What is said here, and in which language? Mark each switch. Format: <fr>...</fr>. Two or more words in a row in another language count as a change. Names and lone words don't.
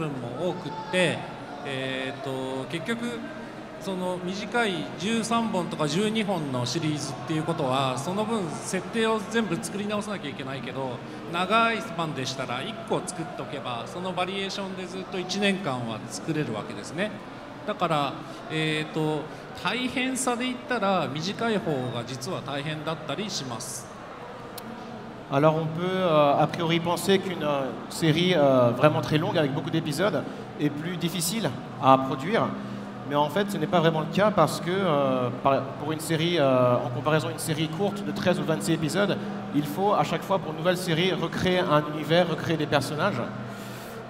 <ja>分も多くって、結局その短い13本とか12本のシリーズっていうことはその分設定を全部作り直さなきゃいけないけど、長いスパンでしたら1個作っておけばそのバリエーションでずっと1年間は作れるわけですね。だから、大変さで言ったら短い方が実は大変だったりします。</ja> <fr>Alors on peut a priori penser qu'une série vraiment très longue avec beaucoup d'épisodes est plus difficile à produire, mais en fait ce n'est pas vraiment le cas parce que pour une série, en comparaison à une série courte de 13 ou 26 épisodes, il faut à chaque fois pour une nouvelle série recréer un univers, recréer des personnages.</fr>